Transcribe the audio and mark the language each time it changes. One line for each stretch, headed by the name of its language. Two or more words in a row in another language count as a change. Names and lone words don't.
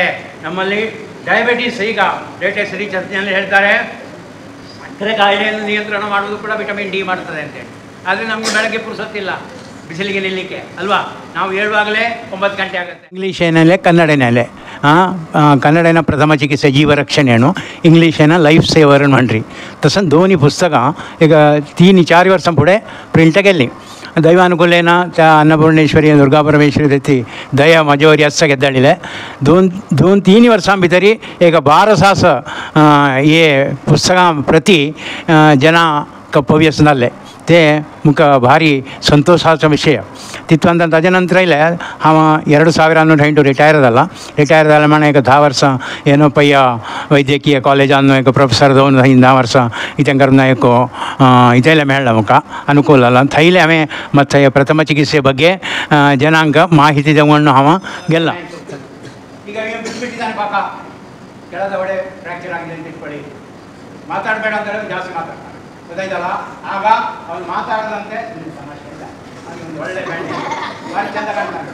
Kannada: ನಮ್ಮಲ್ಲಿ ಡಯಾಬಿಟೀಸ್, ಈಗ
English: latest researchನಲ್ಲಿ
Kannada: ಹೇಳ್ತಾರೆ, ಸಕ್ಕರೆ ಕಾಯಿಲೆಯನ್ನು ನಿಯಂತ್ರಣ ಮಾಡುವುದು ಕೂಡ
English: vitamin D
Kannada: ಮಾಡ್ತದೆ ಅಂತೇಳಿ. ಆದರೆ ನಮಗೆ ಬೆಳಗ್ಗೆ ಪುರ್ಸೊತ್ತಿಲ್ಲ ಬಿಸಿಲಿಗೆ ನಿಲ್ಲಲಿಕ್ಕೆ ಅಲ್ವಾ. ನಾವು ಹೇಳುವಾಗಲೇ 9 ಗಂಟೆ ಆಗುತ್ತೆ. ಇಂಗ್ಲೀಷೇನಲ್ಲೇ ಕನ್ನಡನಲ್ಲೇ ಕನ್ನಡನ ಪ್ರಥಮ ಚಿಕಿತ್ಸೆ ಜೀವ ರಕ್ಷಣೆಯನ್ನು,
Konkani: इंग्लिशेना
English: life saver
Konkani: म्हणरी. तसं दोन्ही पुस्तकां एक 3-4 वर्सां फुडें प्रिंट केल्लीं. दैवानुकूलेन त्या अन्नपूर्णेश्वरी दुर्गा परमेश्वरी देती दया म्हजे आसा गेद्दाळिले. 2-3 वर्सां भितर एक 12,000 हे पुस्तकां प्रती जनां पव्यस जाल्ले. ते मुख भारी संतोषाचा विषय. तिथून त्याच्यानंतर हांव 2008 रिटायर जाला. रिटायर जाला म्हण एक 10 वर्सां
Kannada: ಏನೋ ಪಯ್ಯ ವೈದ್ಯಕೀಯ ಕಾಲೇಜನ್ನು
Konkani: एक ಪ್ರೊಫೆಸರ್ जावन 10 वर्सां इथं करून एक इथले मेळ्ळा म्हाका अनुकूल जाला. थंयले हांवें
Kannada: ಮತ್ತೆ ಪ್ರಥಮ ಚಿಕಿತ್ಸೆ ಬಗ್ಗೆ ಜನಾಂಗ ಮಾಹಿತಿ ತಗೊಂಡು
Konkani: हांव गेल्लो.
Kannada: ಈಗ ಬಿಟ್ಬಿಟ್ಟಿದ್ದಾನೆ ಪಾಪ, ಕೆಳದ ಒಡೆ ಫ್ರ್ಯಾಕ್ಚರ್ ಆಗಿದೆ ಅಂತ ಇಟ್ಕೊಳ್ಳಿ, ಮಾತಾಡಬೇಡ ಅಂತ ಹೇಳಿದ್ರೆ ಜಾಸ್ತಿ ಮಾತಾಡ್ತಾರೆ. ಗೊತ್ತಾಯ್ತಲ್ಲ. ಆಗ ಅವನು ಮಾತಾಡದಂತೆ ಸಮಸ್ಯೆ ಇಲ್ಲ, ಅವನಿಗೆ ಒಳ್ಳೆ ಬ್ಯಾಂಡೇಜ್ ಭಾರಿ ಚಂದ ಕಾಣ್ತಾನೆ.